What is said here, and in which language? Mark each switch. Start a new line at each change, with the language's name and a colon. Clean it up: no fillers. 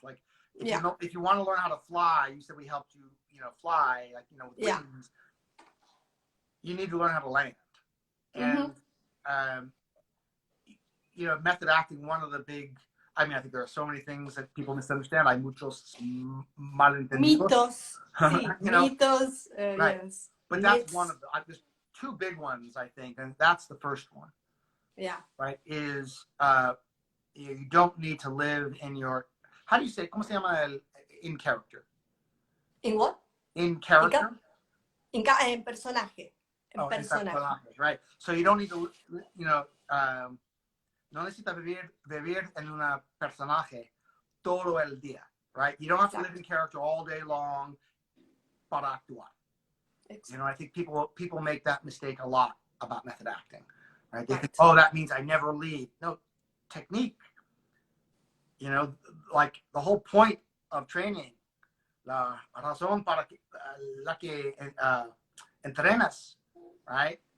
English: Like, if you know, if you want to learn how to fly, you said we helped you, you know, fly, like, you know, with wings. You need to learn how to land, and you know, method acting. One of the big, I mean, I think there are so many things that people misunderstand.
Spanish: Hay muchos malentendidos. Mitos, sí,
English: you know?
Spanish: Mitos,
English: right. Yes. But that's one of the, there's two big ones, I think, and that's the first one. Yeah. Right, is you don't need to live in your, how do you say,
Spanish: ¿cómo se llama
English: in character? In what? In character?
Spanish: En personaje. En personaje,
English: right. So you don't need to, you know,
Spanish: no necesitas vivir en una personaje todo el día,
English: right? You don't have to live in character all day long
Spanish: para actuar.
English: You know, I think people make that mistake a lot about method acting, right? They think, oh, that means I never leave. No, technique. You know, like the whole point of training,
Spanish: la razón para la que entrenas,
English: right?